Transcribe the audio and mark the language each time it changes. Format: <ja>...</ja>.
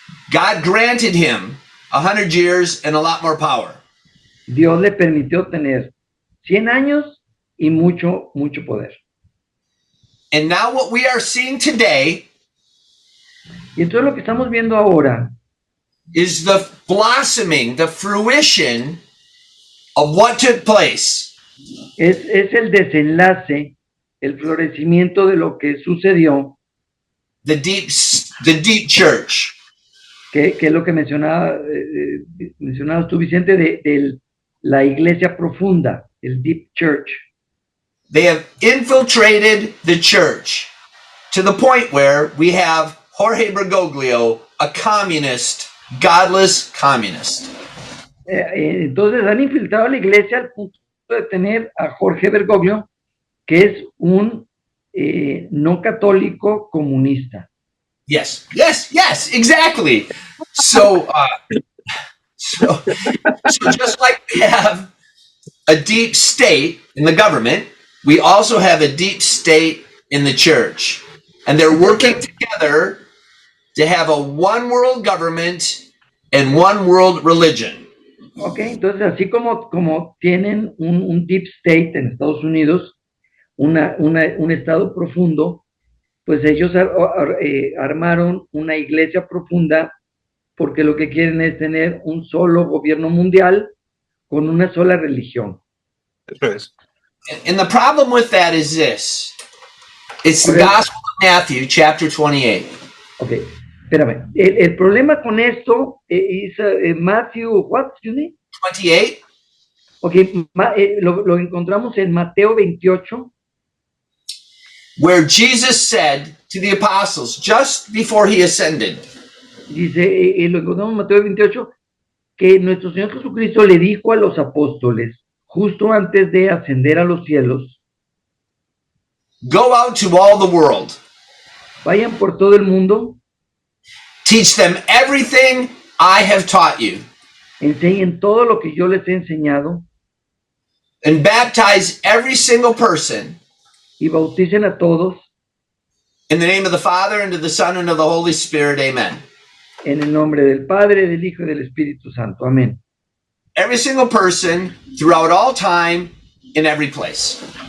<en>God granted him 100 years and a lot more power.</en> <es>Dios le permitió tener 100 años y mucho poder.</es> <en>And now what we are seeing today</en> <es>Y entonces lo que estamos viendo ahora</es> <en>is the blossoming, the fruition of what took place.</en> <es>es el desenlace, el florecimiento de lo que sucedió,</es> <en>The deep church.</en> <es>que es lo que mencionabas tú, Vicente, de la iglesia profunda, el</es> <en>deep church. They have infiltrated the church to the point where we have Jorge Bergoglio, a communist, godless communist.</en> <es>Entonces han infiltrado a la iglesia al punto de tener a Jorge Bergoglio, que es un no católico comunista.</es> <en>Yes, exactly. So just like we have a deep state in the government, we also have a deep state in the church. And they're working together to have a one world government and one world religion.</en> <es>Ok, entonces así como tienen un</es> <en>deep state</en> <es>en Estados Unidos, un estado profundo, pues ellos armaron una iglesia profunda porque lo que quieren es tener un solo gobierno mundial con una sola religión. Eso es.</es> <en>And the problem with that is this. It's the Gospel of Matthew, chapter 28.</en> <es>Ok, espérame. El problema con esto es Matthew,</es> <en>what, excuse me? 28.</en> <es>Ok, lo encontramos en Mateo 28,</es> <en>where Jesus said to the apostles just before he ascended,</en> <es>dice, lo encontramos en Mateo 28, que nuestro Señor Jesucristo le dijo a los apóstoles, justo antes de ascender a los cielos,</es> <en>go out to all the world,</en> <es>vayan por todo el mundo,</es> <en>teach them everything I have taught you.</en> <es>enseñen todo lo que yo les he enseñado</es> <en>and baptize every single person</en> <es>y bauticen a todos</es> <en>in the name of the Father, and of the Son, and of the Holy Spirit. Amen.</en> <es>en el nombre del Padre, del Hijo y del Espíritu Santo. Amén.</es> <en>Every single person throughout all time, in every place.</en>